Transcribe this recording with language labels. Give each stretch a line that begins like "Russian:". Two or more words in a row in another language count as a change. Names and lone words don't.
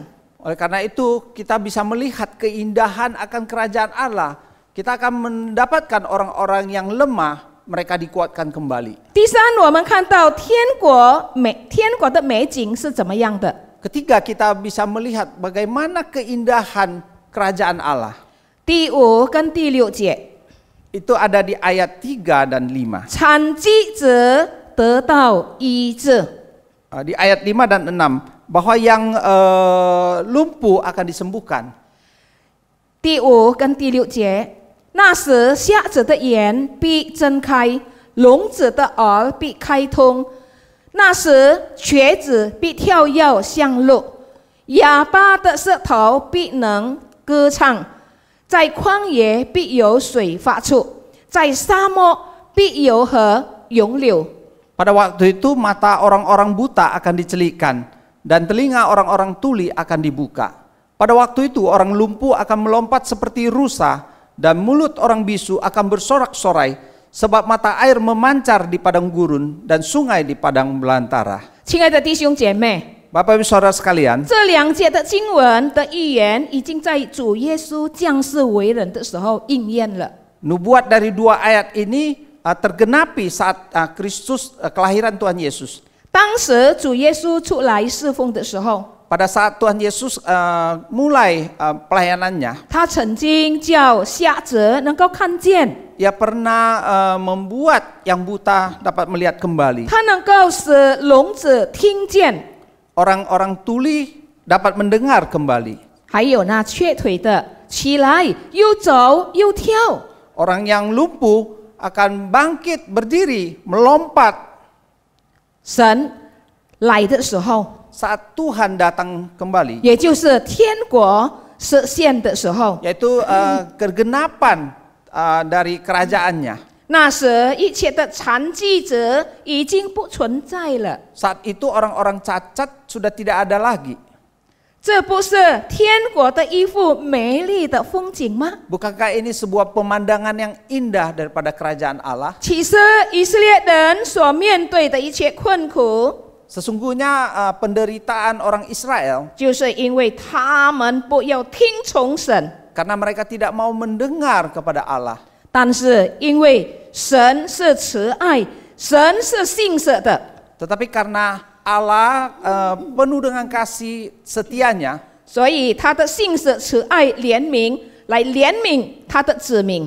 Indonesian: Oleh karena itu kita bisa melihat keindahan akan kerajaan Allah. Kita akan mendapatkan orang-orang yang lemah, mereka dikuatkan kembali.
Chinese: 第三，我们看到天国的美景是怎么样的？
Indonesian: Ketiga, kita bisa melihat bagaimana keindahan kerajaan Allah.
Chinese: 第5跟第6节，
Indonesian: Itu ada di ayat 3 dan 5.
Chinese: 产疾者得到医治。
Indonesian: Di ayat 5 dan 6, bahwa yang lumpuh akan disembuhkan.
Chinese: 第5跟第6节，那时瞎子的眼必睁开，聋子的耳必开通。那时瘸子必跳跃向路，哑巴的舌头必能歌唱，在旷野必有水发出，在沙漠必有河涌流。
Indonesian: Pada waktu itu mata orang-orang buta akan dicelikkan dan telinga orang-orang tuli akan dibuka. Pada waktu itu orang lumpuh akan melompat seperti rusa dan mulut orang bisu akan bersorak-sorai sebab mata air memancar di padang gurun dan sungai di padang belantara.
Chinese: 亲爱的弟兄姐妹，
Indonesian: Bapak Ibu Saudara sekalian,
Chinese: 这2节的经文的预言已经在主耶稣降世为人的时候应验了。
Indonesian: nubuat dari 2 ayat ini tergenapi saat Kristus kelahiran Tuhan Yesus.
Chinese: 当时主耶稣出来侍奉的时候，
Indonesian: Pada saat Tuhan Yesus mulai pelayanannya,
Chinese: 他曾经叫瞎子能够看见，
Indonesian: ia pernah membuat yang buta dapat melihat kembali.
Chinese: 他能够使聋子听见，
Indonesian: Orang-orang tuli dapat mendengar kembali.
Chinese: 还有那瘸腿的起来又走又跳。
Indonesian: Orang yang lumpuh akan bangkit, berdiri, melompat
Chinese: 神来的时候，
Indonesian: saat Tuhan datang kembali,
Chinese: 也就是天国实现的时候，
Indonesian: yaitu kegenapan dari kerajaannya.
Chinese: 那时一切的残疾者已经不存在了。
Indonesian: Saat itu orang-orang cacat sudah tidak ada lagi.
Chinese: 这不是天国的一幅美丽的风景吗？
Indonesian: Bukankah ini sebuah pemandangan yang indah daripada kerajaan Allah?
Chinese: 其实以色列人所面对的一切困苦，
Indonesian: Sesungguhnya penderitaan orang Israel
Chinese: 就是因为他们不要听从神，
Indonesian: karena mereka tidak mau mendengar kepada Allah.
Chinese: 但是因为神是慈爱，神是信实的，
Indonesian: Tetapi karena Allah penuh dengan kasih setianya,
Chinese: 所以他的信实、慈爱、怜悯来怜悯他的子民。